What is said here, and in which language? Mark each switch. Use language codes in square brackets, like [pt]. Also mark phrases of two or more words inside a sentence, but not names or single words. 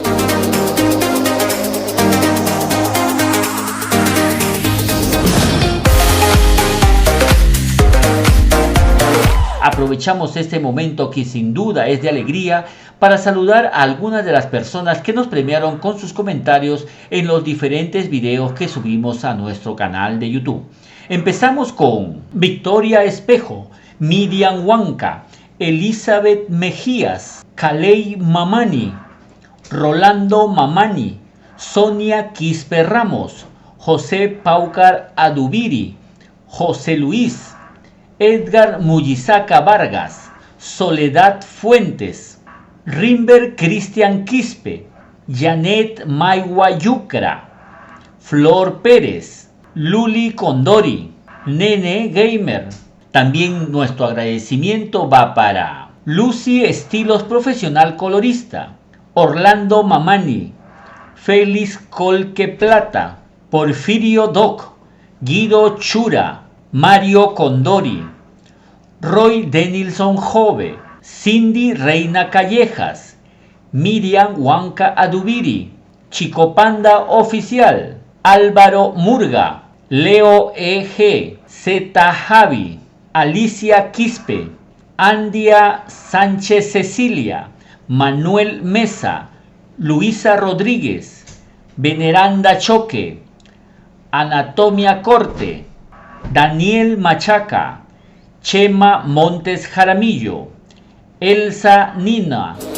[es] Aprovechamos este momento que sin duda es de alegría para saludar a algunas de las personas que nos premiaron con sus comentarios en los diferentes videos que subimos a nuestro canal de YouTube. Empezamos con Victoria Espejo, Miriam Huanca, Elizabeth Mejías, Kalei Mamani, Rolando Mamani, Sonia Quispe Ramos, José Paucar Adubiri, José Luis, Edgar Mullizaca Vargas, Soledad Fuentes, Rimber Cristian Quispe, Janet Maigua Yucra, Flor Pérez, Luli Condori, Nene Gamer. También nuestro agradecimiento va para Lucy Estilos Profesional Colorista, Orlando Mamani, Félix Colque Plata, Porfirio Doc, Guido Chura, Mario Condori, Roy Denilson Jove, Cindy Reina Callejas, Miriam Huanca Adubiri, Chico Panda Oficial, Álvaro Murga, Leo E.G., Z Javi, Alicia Quispe, Andia Sánchez Cecilia, Manuel Mesa, Luisa Rodríguez, Veneranda Choque, Anatomia Corte, Daniel Machaca, Chema Montes Jaramillo, Elsa Nina.